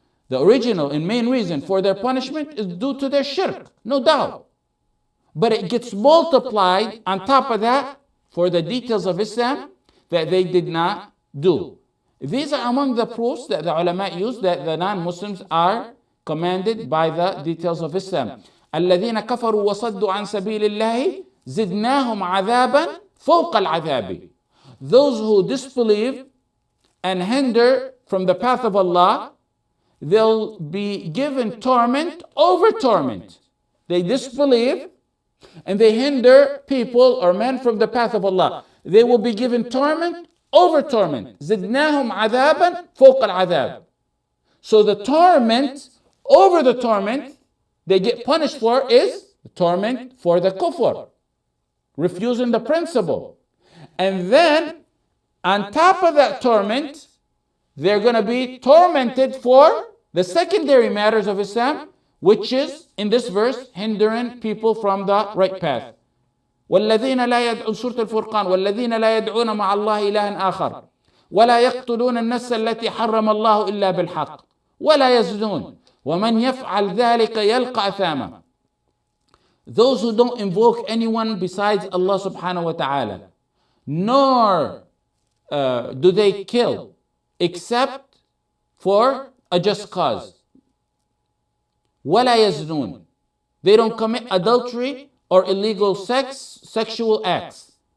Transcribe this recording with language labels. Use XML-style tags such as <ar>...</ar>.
<en>The original and main reason for their punishment is due to their shirk, no doubt. But it gets multiplied on top of that for the details of Islam that they did not do. These are among the proofs that the ulama use that the non-Muslims are commanded by the details of Islam.</en> <ar>الذين كفروا وصدوا عن سبيل الله زدناهم عذابا فوق العذاب.</ar> <en>Those who disbelieve and hinder from the path of Allah, they'll be given torment over torment. They disbelieve and they hinder people or men from the path of Allah. They will be given torment over torment.</en> <ar>زدناهم عذابا فوق العذاب.</ar> <en>So the torment over the torment they get punished for is the torment for the kufr, refusing the principle. And then on top of that torment, they're going to be tormented for the secondary matters of Islam, which is in this verse hindering people from the right path.</en> <ar>والذين لا يدعون سورة الفرقان والذين لا يدعون مع الله إلها آخر ولا يقتلون النفس التي حرم الله إلا بالحق ولا يزنون ومن يفعل ذلك يلقى أثاما.</ar> <en>Those who don't invoke anyone besides Allah subhanahu wa ta'ala, nor do they kill except for a just cause.</en> <ar>ولا يزنون.</ar> <en>They don't commit adultery or illegal sexual acts.</en>